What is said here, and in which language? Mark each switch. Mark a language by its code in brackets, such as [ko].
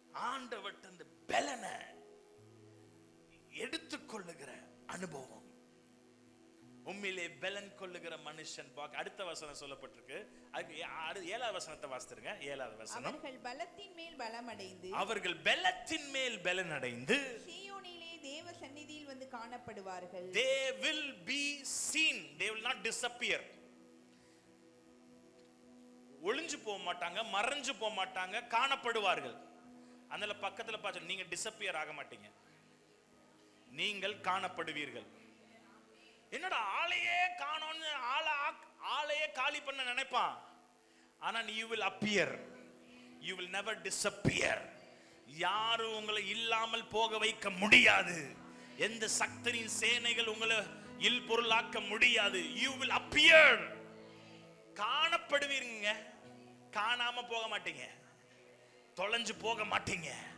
[ta] ஆண்டவர் அந்த பெலனை எடுத்துக்கொள்ளுகிற அனுபவம். உம்மிலே பெலன் கொள்ளுகிற மனுஷன். அடுத்த வசனம் சொல்லப்பட்டிருக்கு. 7வது வசனத்தை வாசித்துருங்க. 7வது வசனம். அவர்கள் பலத்தின் மேல் பலமடைந்து, அவர்கள் பலத்தின் மேல் பலனடைந்து சீயோனிலே தேவ சந்நிதியில் வந்து காணப்படுவார்கள். [en] They will be seen, they will not disappear. [ta] ஒளிஞ்சு போக மாட்டாங்க, மறைஞ்சு போக மாட்டாங்க, காணப்படுவார்கள். அதனால பக்கத்துல பார்த்து, நீங்க டிசப்பியர் ஆக மாட்டீங்க, நீங்கள் காணப்படுவீர்கள். என்னடா ஆளையே காணோன்னு ஆளையே காலி பண்ண நினைப்பான். [en] ஆனா you will appear, you will never disappear. [ta] யாரும் உங்களை இல்லாமல் போக வைக்க முடியாது. எந்த சக்தியின் சேனைகள் உங்களை இல்பொருளாக்க முடியாது. [en] you will appear. [ta] காணப்படுவீங்க, காணாம போக மாட்டீங்க, தொலைஞ்சு போக மாட்டீங்க.